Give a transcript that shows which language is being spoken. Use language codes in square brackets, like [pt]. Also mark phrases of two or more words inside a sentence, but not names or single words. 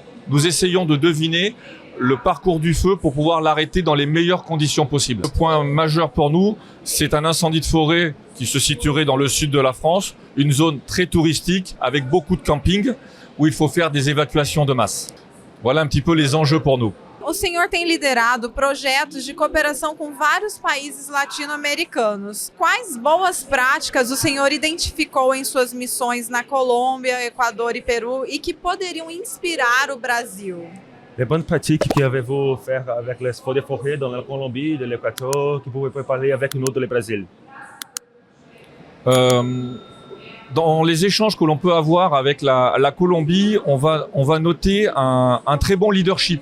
[fr] Nous essayons de deviner le parcours du feu pour pouvoir l'arrêter dans les meilleures conditions possibles. Le point majeur pour nous, c'est un incendie de forêt qui se situerait dans le sud de la France, une zone très touristique avec beaucoup de camping où il faut faire des évacuations de masse. Voilà un petit peu les enjeux pour nous. [pt] O senhor tem liderado projetos de cooperação com vários países latino-americanos. Quais boas práticas o senhor identificou em suas missões na Colômbia, Equador e Peru e que poderiam inspirar o Brasil? [fr] Les bonnes pratiques qu'avez-vous fait avec les feux de forêt dans la Colombie, de l'Équateur, que vous pouvez parler avec nous dans le Brésil? Dans les échanges que l'on peut avoir avec la Colombie, on va noter un très bon leadership.